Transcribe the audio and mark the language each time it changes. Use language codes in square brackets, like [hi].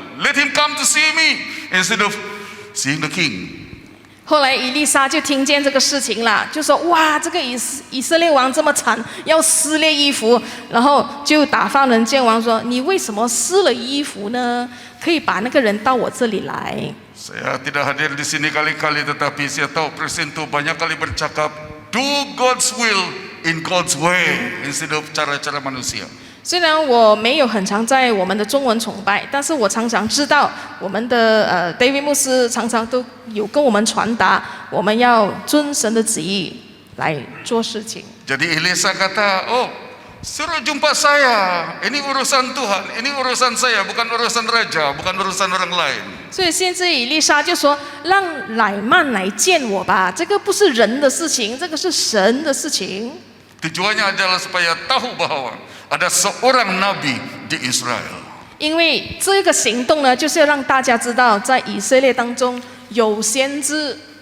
[en] Let him come to see me instead of seeing the king. [zh] 后来以利沙就听见这个事情了，就说：“哇，这个以色列王这么惨，要撕裂衣服。” 然后就打发人见王说：“你为什么撕了衣服呢？可以把那个人到我这里来。” [ms] Saya tidak hadir di sini kali-kali, tetapi saya tahu Presiden itu banyak kali bercakap, [en] do God's will in God's way instead of [ms] cara-cara manusia. [zh] 虽然我没有很常在我们的中文崇拜，但是我常常知道我们的David 牧师常常都有跟我们传达，我们要遵神的旨意来做事情。 [ms] Jadi Elisa kata, oh suruh jumpa saya, ini urusan Tuhan, ini urusan saya, bukan urusan raja, bukan urusan orang lain. [zh] 所以先知以利沙就说：“让乃曼来见我吧，这个不是人的事情，这个是神的事情。” [ms] Tujuannya adalah supaya tahu bahwa ada seorang nabi di Israel. [zh] 因为这个行动呢，就是要让大家知道，在以色列当中有先知。